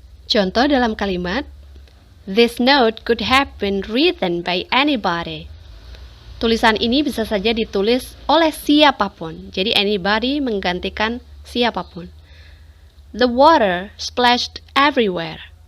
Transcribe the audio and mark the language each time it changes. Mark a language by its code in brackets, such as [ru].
[id] Contoh dalam kalimat, [en] this note could have been written by anybody. [id] Tulisan ini bisa saja ditulis oleh siapapun. Jadi anybody menggantikan siapapun. [en] The water splashed everywhere.